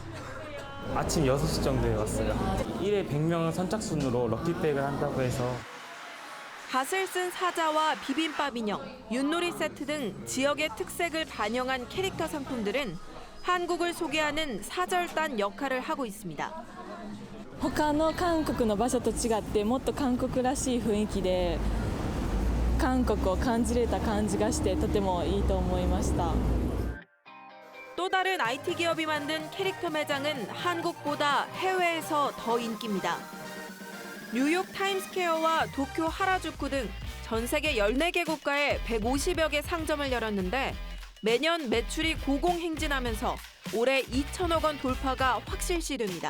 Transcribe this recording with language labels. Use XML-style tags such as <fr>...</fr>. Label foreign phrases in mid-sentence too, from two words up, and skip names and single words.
<ko>아침 6시 정도에 왔어요. 1회 100명 선착순으로 럭키백을 한다고 해서 갓을 쓴 사자와 비빔밥 인형, 윷놀이 세트 등 지역의 특색을 반영한 캐릭터 상품들은 한국을 소개하는 사절단 역할을 하고 있습니다.</ko> <ja>他の韓国の場所と違ってもっと韓国らしい雰囲気で韓国を感じれた感じがしてとてもいいと思いました。</ja> <ko>또 다른 IT 기업이 만든 캐릭터 매장은 한국보다 해외에서 더 인기입니다. 뉴욕 타임스퀘어와 도쿄 하라주쿠 등 전 세계 14개 국가에 150여 개 상점을 열었는데 매년 매출이 고공행진하면서 올해 2천억 원 돌파가 확실시됩니다.</ko>